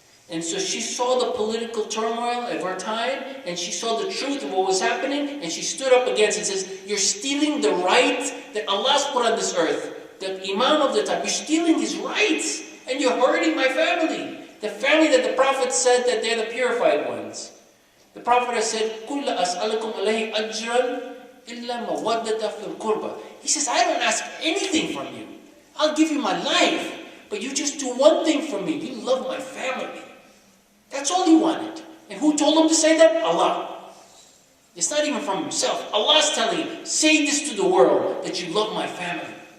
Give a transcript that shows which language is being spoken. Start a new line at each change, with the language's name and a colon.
English: And so she saw the political turmoil of her time, and she saw the truth of what was happening, and she stood up against it and says, you're stealing the right that Allah's put on this earth. The Imam of the time, you're stealing his rights, and you're hurting my family. The family that the Prophet said that they're the purified ones. The Prophet has said,
Arabic: قُلْ أَسْأَلَكُمْ عَلَيْهِ أَجْرًا إِلَّا مَوَدَّةَ فِي الْقُرْبَى.
English: He says, I don't ask anything from you. I'll give you my life, but you just do one thing for me. You love my family. That's all he wanted. And who told him to say that? Allah. It's not even from himself. Allah's telling him, say this to the world, that you love my family.